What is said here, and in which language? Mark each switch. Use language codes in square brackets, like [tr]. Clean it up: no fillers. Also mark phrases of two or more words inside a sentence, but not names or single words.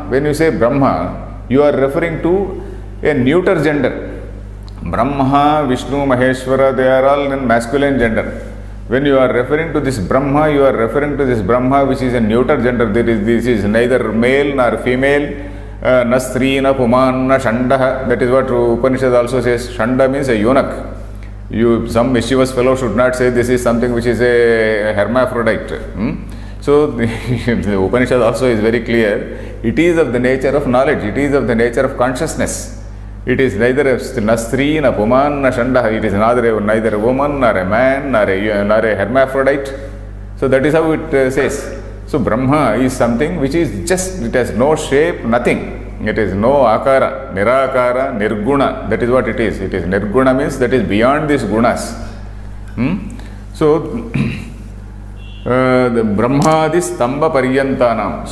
[en] When you say Brahma, you are referring to a neuter gender. Brahma, Vishnu, Maheshwara, they are all in masculine gender. When you are referring to this Brahma, you are referring to this Brahma which is a neuter gender. This is neither male nor female, [sa] na stri, na puman, na shanda. [en] That is what Upanishad also says. Shanda means a eunuch. Some mischievous fellow should not say this is something which is a hermaphrodite. So the Upanishad also is very clear. It is of the nature of knowledge. It is of the nature of consciousness. It is neither a stri, [sa] na puman, na shanda. [en] It is neither a woman, nor a man, nor a hermaphrodite. So that is how it says. So Brahma is something which is just, it has no shape, nothing. It is no [sa] akara, nirakara, nirguna. [en] That is what it is. It is nirguna means that is beyond these gunas. So the [sa] Brahmadi Stamba Paryantanam.